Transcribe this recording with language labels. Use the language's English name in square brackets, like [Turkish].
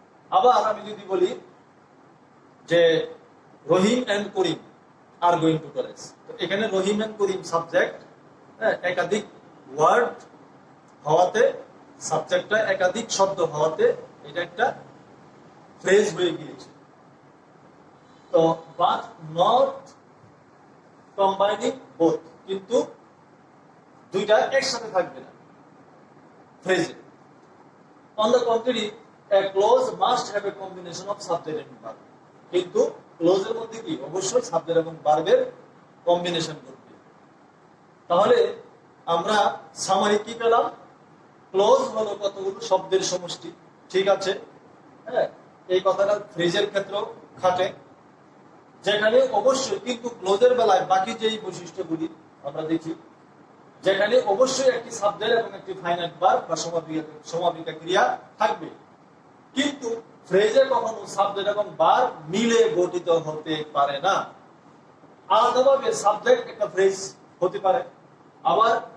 [Bangla] আবার আমি যদি বলি যে [English] Rahim and Karim আর going to college, [Bangla] তো এখানে রহিম এন্ড করিম সাবজেক্ট, একাধিক ওয়ার্ড হওয়াতে, সাবজেক্টটা একাধিক শব্দ হওয়াতে এটা একটা ফ্রেজ হয়ে গিয়েছে। তো [English] but not combining both, [Bangla] কিন্তু দুইটা একসাথে থাকবে না ফ্রেজে। [English] On the contrary, a clause must have a combination of subject and verb. [Bangla] কিন্তু ক্লোজের মধ্যে কি অবশ্যই সাবজেক্ট এবং ভার্বের কম্বিনেশন করবে। তাহলে আমরা সামারি কি পেলাম? ক্লোজ হলো কতগুলো শব্দের সমষ্টি, ঠিক আছে। হ্যাঁ, এই কথাটা ফ্রেজের ক্ষেত্রেও খাটে, যেখানে অবশ্যই কিন্তু ক্লোজের বেলায় বাকি যেই বৈশিষ্ট্যগুলি আমরা দেখি, যেখানে অবশ্যই একটি সাবজেক্ট এবং একটি ফাইনাইট ভার্ব বা সমাপিকা ক্রিয়া থাকবে, কিন্তু ফ্রেজে কখনো সাবজেক্ট এবং ভার্ব মিলে গঠিত হতে পারে না। আলাদাভাবে সাবজেক্ট একটা ফ্রেজ হতে পারে, আবার